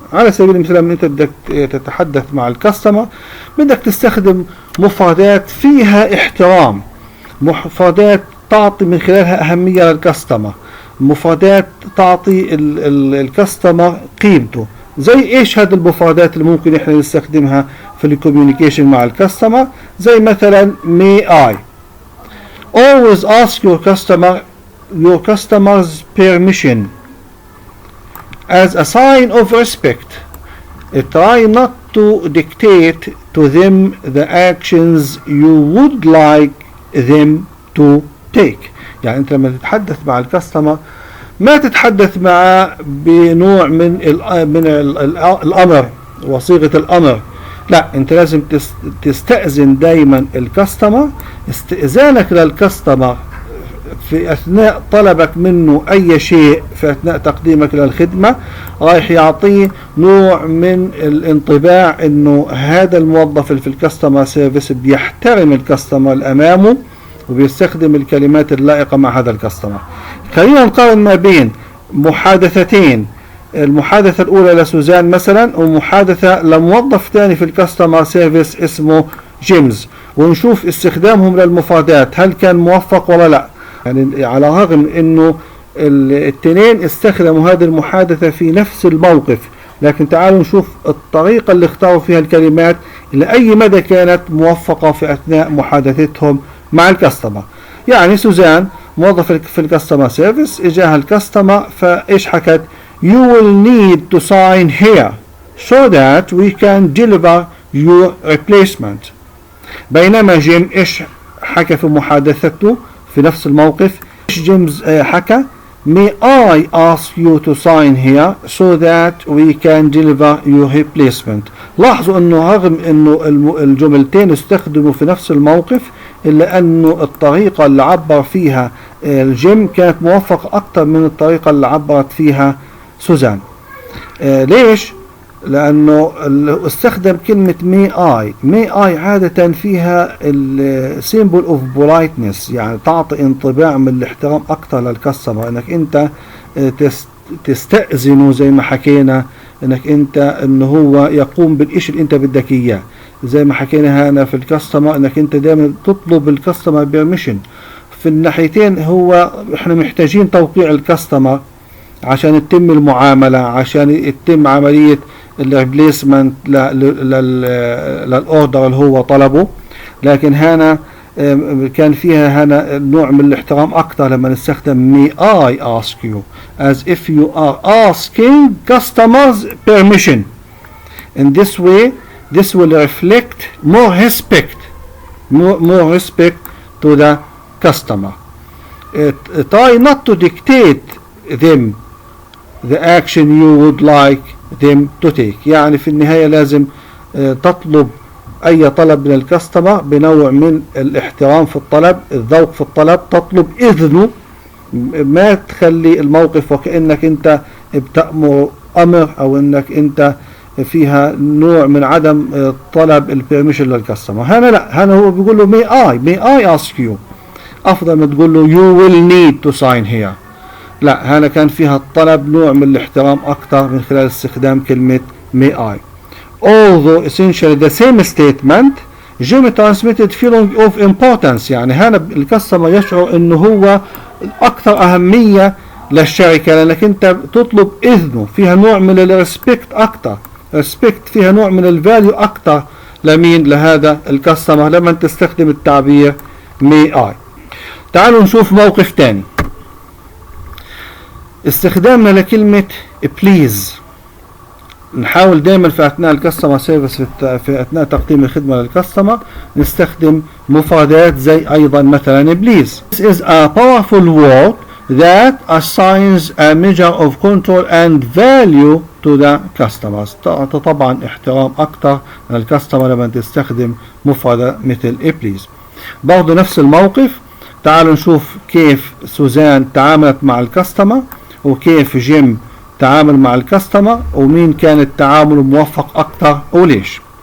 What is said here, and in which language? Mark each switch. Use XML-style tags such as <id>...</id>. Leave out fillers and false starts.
<ar>على سبيل المثال لما انت بدك تتحدث مع الكاستمر بدك تستخدم مفردات فيها احترام، مفردات تعطي من خلالها أهمية للكاستمر، مفردات تعطي الكاستمر قيمته. زي ايش هذه المفردات اللي ممكن احنا نستخدمها في الكوميونيكيشن مع الكاستمر؟ زي مثلا may I.</ar> <en>Always ask your customer's permission as a sign of respect. Try not to dictate to them the actions you would like them to take.</en> <ar>يعني انت لما تتحدث مع الكاستمر ما تتحدث معه بنوع من الامر وصيغة الامر، لا، انت لازم تستأذن دايما الكاستمر. استئذانك للكاستمر في أثناء طلبك منه أي شيء في أثناء تقديمك للخدمة رايح يعطيه نوع من الانطباع أنه هذا الموظف في الكاستمر سيرفيس بيحترم الكاستمر الأمامه وبيستخدم الكلمات اللائقة مع هذا الكاستمر. خلينا نقارن ما بين محادثتين، المحادثة الأولى لسوزان مثلا ومحادثة لموظف ثاني في الكاستمر سيرفيس اسمه جيمس، ونشوف استخدامهم للمفردات هل كان موفق ولا لا. يعني على الرغم انه الاثنين استخدموا هذه المحادثة في نفس الموقف، لكن تعالوا نشوف الطريقة اللي اختاروا فيها الكلمات إلى أي مدى كانت موفقة في أثناء محادثتهم مع الكاستمر. يعني سوزان موظفة في الكاستمر سيرفيس اجاها الكاستمر فايش حكت؟</ar> <en>You will need to sign here so that we can deliver your replacement.</en> <ar>بينما جيم ايش حكى في محادثته في نفس الموقف؟ ايش جيمس حكى؟</ar> <en>May I ask you to sign here so that we can deliver your replacement.</en> <ar>لاحظوا انه رغم انه الجملتين استخدموا في نفس الموقف الا انه الطريقة اللي عبر فيها الجيم كانت موفقة اكثر من الطريقة اللي عبرت فيها سوزان. ليش؟ لأنه استخدم كلمة may I عادة فيها</ar> <en>symbol of politeness،</en> <ar>يعني تعطي انطباع من الاحترام أكثر للكاستمر، إنك أنت تستأذنه زي ما حكينا، إنك أنت إنه هو يقوم بالإشي اللي أنت بدك إياه، زي ما حكينا هنا في الكاستمر إنك أنت دائما تطلب الكاستمر بيرميشن. في الناحيتين هو إحنا محتاجين توقيع الكاستمر عشان تتم المعاملة، عشان يتم عملية الريبليسمنت للأوردر اللي هو طلبه. لكن هنا كان فيها هنا نوع من الاحترام أكثر لما نستخدم</ar> <en>may I ask you as if you are asking customers permission. In this way this will reflect more respect to the customer. Try not to dictate them the action you would like them to take.</en> <ar>يعني في النهاية لازم تطلب أي طلب من الكاستمر بنوع من الاحترام في الطلب، الذوق في الطلب، تطلب إذنه، ما تخلي الموقف وكأنك أنت بتأمر أمر أو أنك أنت فيها نوع من عدم طلب البيرميشن للكاستمر. هنا لا، هنا هو بيقول له</ar> <en>may I ask you،</en> <ar>أفضل ما تقول له</ar> <en>you will need to sign here.</en> <ar>لا، هنا كان فيها الطلب نوع من الاحترام أكثر من خلال استخدام كلمة may I.</ar> <en>Although essentially the same statement, Jimmy transmitted feeling of importance.</en> <ar>يعني هنا الكاستمر يشعر انه هو اكثر اهمية للشركة لانك انت تطلب اذنه، فيها نوع من الريسبكت اكثر، ريسبكت فيها نوع من الفاليو اكثر لمين؟ لهذا الكاستمر لما تستخدم التعبير may I. تعالوا نشوف موقف تاني. استخدامنا لكلمة please. نحاول دائما في أثناء الكاستمر سيرفيس في أثناء تقديم الخدمة للكاستمر نستخدم مفردات زي أيضا مثلا please.</ar> <en>This is a powerful word that assigns a measure of control and value to the customers.</en> <ar>تعطي طبعا احترام أكثر للكاستمر لما تستخدم مفردة مثل please. برضو نفس الموقف، تعالوا نشوف كيف سوزان تعاملت مع الكاستمر وكيف جيم تعامل مع الكاستمر ومين كان التعامل موفق أكثر وليش.</ar>